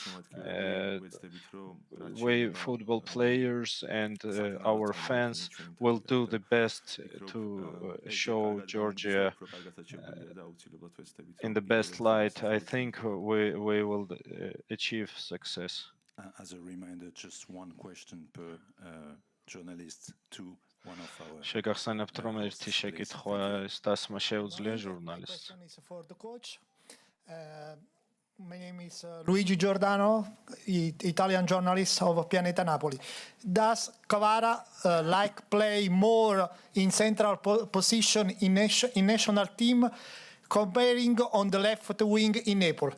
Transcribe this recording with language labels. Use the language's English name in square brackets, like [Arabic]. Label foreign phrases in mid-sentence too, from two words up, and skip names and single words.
[English] We football players and our fans will do the best to show Georgia in the best light. I think we will achieve success. As a reminder, just one question per journalist to one of our. [Georgian] შეგახსენებთ, რომ ერთი შეკითხვა დასმა შეუძლია ჟურნალისტს. [English] Question is for the coach. My name is Luigi Giordano, Italian journalist of Pianeta Napoli. Does Kvara like play more in central position in national team, comparing on the left wing in Napoli?